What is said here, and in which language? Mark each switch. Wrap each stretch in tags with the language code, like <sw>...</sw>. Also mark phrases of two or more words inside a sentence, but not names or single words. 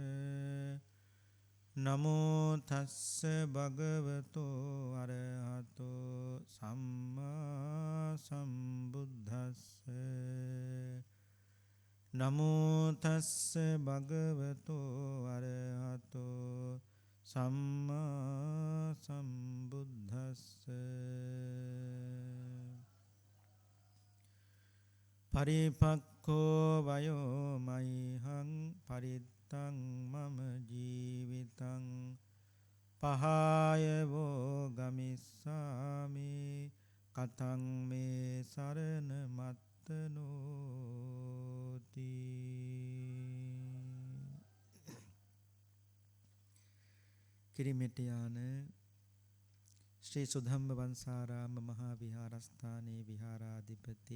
<pi>නමෝ තස්ස භගවතු අරහතෝ සම්මා සම්බුද්දස්ස නමෝ තස්ස භගවතු අරහතෝ සම්මා සම්බුද්දස්ස පරිපක්ඛෝ වයෝ මයිහං පරිත්තං මම ජීවිතං පහාය වෝ ගමිස්සාමි කතං මේ සරණ</pi> <si>මත්තනෝති කිරිමෙටියාන ශ්‍රී සුධම්ම වංශාරාම මහා විහාරස්ථානයේ විහාරාධිපති</si>